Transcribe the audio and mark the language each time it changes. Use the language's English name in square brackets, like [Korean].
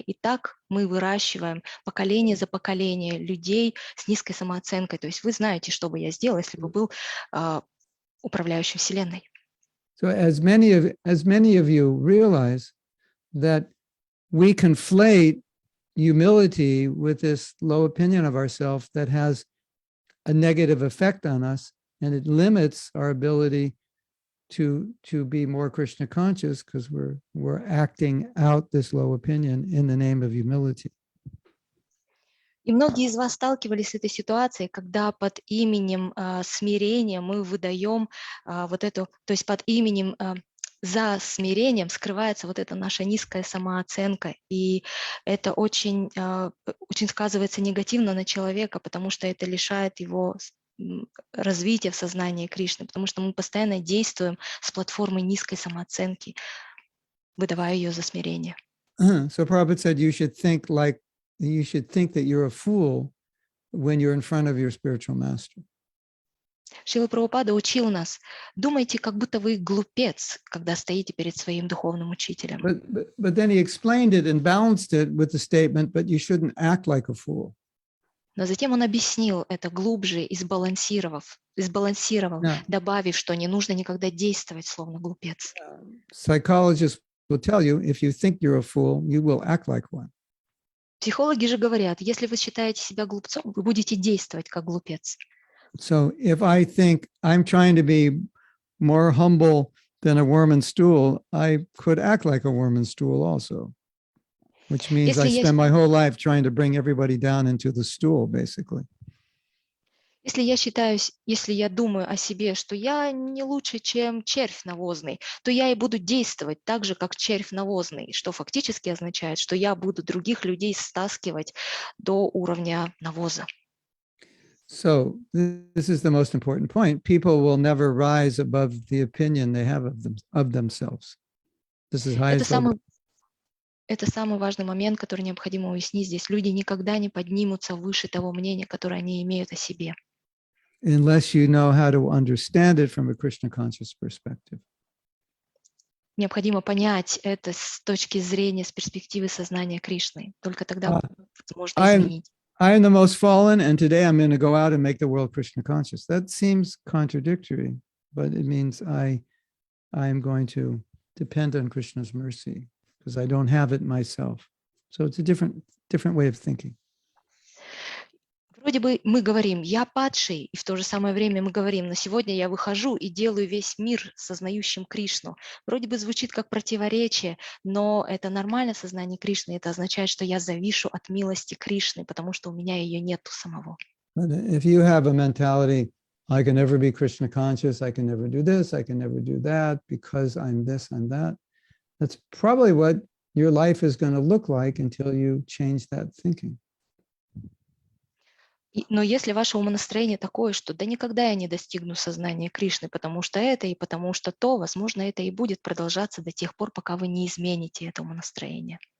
[Russian] И так мы выращиваем поколение за поколением людей с низкой самооценкой. То есть вы знаете, что бы я сделал, если бы был управляющим вселенной. [English] So as many of you realize that we conflate humility with this low opinion of ourselves that has a negative effect on us, and it limits our ability to be more Krishna conscious, because we're acting out this low opinion in the name of humility. [Russian] И многие из вас сталкивались с этой ситуацией, когда под именем смирения мы выдаем то есть под именем за смирением скрывается вот эта наша низкая самооценка, и это очень сказывается негативно на человека, потому что это лишает его развития в сознании Кришны, потому что мы постоянно действуем с платформой низкой самооценки, выдавая ее за смирение. [English] So Prabhupada said you should think that you're a fool when you're in front of your spiritual master. [Russian] Шрила Прабхупада учил нас: думайте, как будто вы глупец, когда стоите перед своим духовным учителем. [English] But then he explained it and balanced it with the statement, but you shouldn't act like a fool. [Russian] Но затем он объяснил это глубже и сбалансировал, добавив, что не нужно никогда действовать словно глупец. [English] Psychologists will tell you, if you think you're a fool, you will act like one. [Russian] Психологи же говорят, если вы считаете себя глупцом, вы будете действовать как глупец. [English] So if I think I'm trying to be more humble than a worm and stool, I could act like a worm and stool also, which means I spend my whole life trying to bring everybody down into the stool, basically. [Russian] Если я думаю о себе, что я не лучше, чем червь навозный, то я и буду действовать так же, как червь навозный, что фактически означает, что я буду других людей стаскивать до уровня навоза. [English] So this is the most important point. People will never rise above the opinion they have of themselves. This is highest level. [Russian] Это самый важный момент, который необходимо уяснить здесь. Люди никогда не поднимутся выше того мнения, которое они имеют о себе. [English] Unless you know how to understand it from a Krishna conscious perspective. [Russian] Необходимо понять это с точки зрения, с перспективы сознания Кришны. Только тогда можно изменить. [English] I am the most fallen, and today I'm going to go out and make the world Krishna conscious. That seems contradictory, but it means I am going to depend on Krishna's mercy because I don't have it myself. So it's a different way of thinking. [Russian] Вроде бы мы говорим, я падший, и в то же самое время мы говорим, но сегодня я выхожу и делаю весь мир сознающим Кришну. Вроде бы звучит как противоречие, но это нормально сознание Кришны. Это означает, что я завишу от милости Кришны, потому что у меня ее нету самого. [English] But if you have a mentality, I can never be Krishna conscious, I can never do this, I can never do that, because I'm this, I'm that, that's probably what your life is going to look like until you change that thinking. [Russian] Но если ваше умонастроение такое, что да никогда я не достигну сознания Кришны, потому что это и потому что то, возможно, это и будет продолжаться до тех пор, пока вы не измените это умонастроение.